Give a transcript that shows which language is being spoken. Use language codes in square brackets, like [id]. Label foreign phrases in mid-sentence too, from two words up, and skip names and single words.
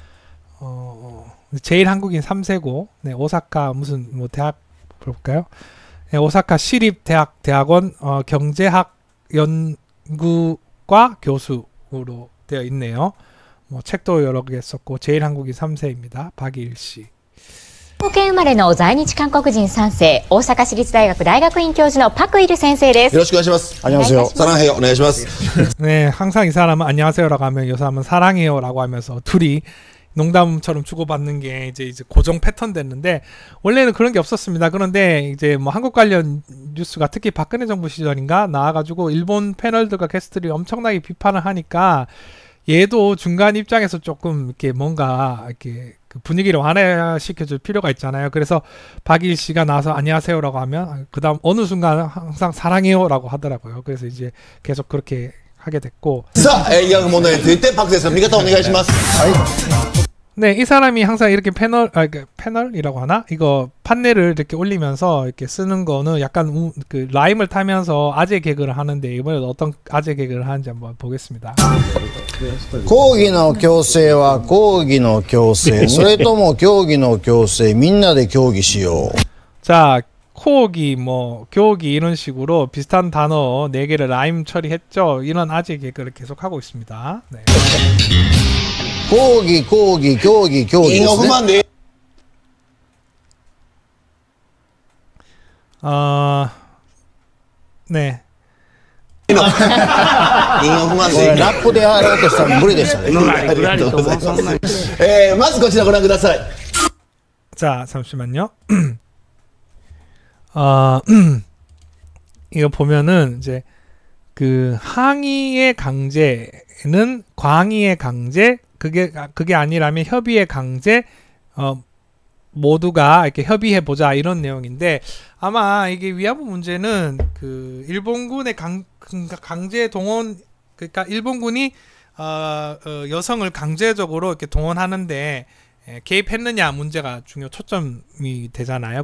[ko] 제일 한국인 3세고 네, 오사카 무슨 뭐 대학 볼까요? 네, 오사카 시립대학원 경제학 연구과 교수로 되어 있네요. 뭐 책도 여러 개 썼고 제일 한국인 3세입니다. 박일 씨. [ja] 福岡県生まれの在日韓国人3世、大阪市立大学大学院教授のパクイル先生です。よろしくお願いします。 [ko] 안녕하세요. 사랑해요. [ja] お願いします. [ko] 네, 항상 이 사람은 안녕하세요라고 하면 이 사람은 사랑해요라고 하면서 둘이 농담처럼 주고받는 게 이제 고정 패턴 됐는데 원래는 그런 게 없었습니다. 그런데 이제 뭐 한국 관련 뉴스가 특히 박근혜 정부 시절인가 나와가지고 일본 패널들과 게스트들이 엄청나게 비판을 하니까 얘도 중간 입장에서 조금 이렇게 뭔가 이렇게 그 분위기를 완화시켜줄 필요가 있잖아요. 그래서 박일 씨가 나와서 안녕하세요라고 하면 그 다음 어느 순간 항상 사랑해요라고 하더라고요. 그래서 이제 계속 그렇게 하게 됐고. [ja] さあ、慰安婦問題についてパク先生の見方をお願いします。 [ko] 네, 이 사람이 항상 이렇게 패널이라고 하나? 이거 판넬을 이렇게 올리면서 이렇게 쓰는 거는 약간 그 라임을 타면서 아재 개그를 하는데 이번에 어떤 아재 개그를 하는지 한번 보겠습니다. [ja] 抗議の強制は抗議の強制、それとも競技の強制、みんなで協議しよう. [ko] 자, 코기, 뭐 교기 이런 식으로 비슷한 단어 4개를 라임 처리했죠. 이런 아재 개그를 계속 하고 있습니다. 네. [ja] 抗議抗議競技競技ですね。 [ko] 네. [ja] 韻を踏まんでいい。ラップでやろうとしたら無理でしたね。まずこちらご覧ください。 [ko] 자, 잠시만요. 이거 보면은 이제 그 항의의 강제는 광의의 강제 그게 아니라면 협의의 강제 모두가 이렇게 협의해 보자 이런 내용인데 아마 이게 위안부 문제는 그 일본군의 강제 동원 그러니까 일본군이 여성을 강제적으로 이렇게 동원하는데 개입했느냐 문제가 중요 초점이 되잖아요.